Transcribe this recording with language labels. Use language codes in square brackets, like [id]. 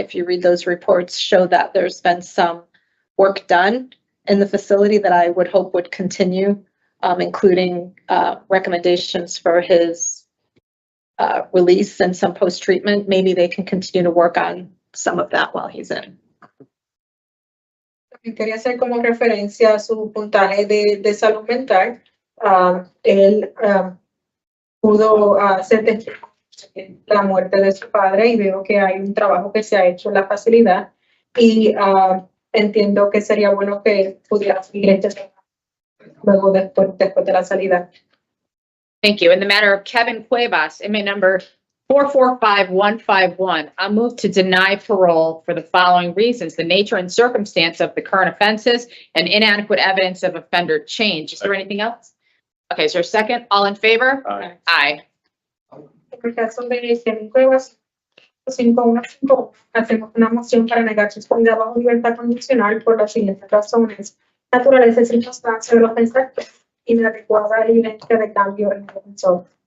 [en] If you read those reports, show that there's been some work done in the facility that I would hope would continue, including recommendations for his release and some post-treatment. Maybe they can continue to work on some of that while he's in. [es] Quería hacer como referencia a su puntaje de salud mental. Él pudo hacer la muerte de su padre y veo que hay un trabajo que se ha hecho en la facilidad y entiendo que sería bueno que pudiera seguir este luego después de la salida. [en] Thank you. In the matter of Kevin Cuevas, inmate number 445151, I'll move to deny parole for the following reasons: the nature and circumstance of the current offenses and inadequate evidence of offender change. Is there anything else? Okay, is there a second? All in favor? Aye. Aye. [es] En el caso de Kevin Cuevas, 5115, hacemos una moción para negar su salida bajo libertad condicional por las siguientes razones: naturaleza y circunstancias de los ofensores, inadecuada evidencia de cambio en el defensor.